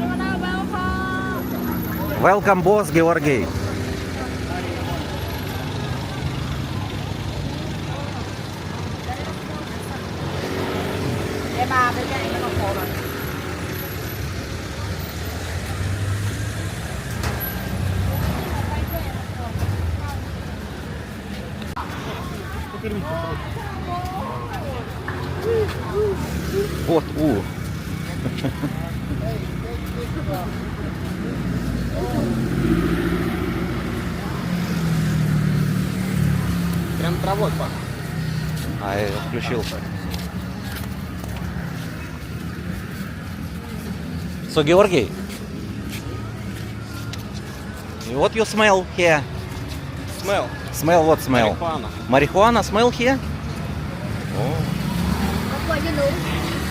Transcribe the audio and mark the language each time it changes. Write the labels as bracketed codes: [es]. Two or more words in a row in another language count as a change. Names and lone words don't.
[en] Welcome. Welcome, boss Georgi. [vi] Để bà với cái nó khổ rồi. [ru] Вот у. Прям травой пахнет. А я включил. [en] So Georgi, what you smell here? Smell. Smell what smell? Marijuana. Marijuana smell here? That's why you know.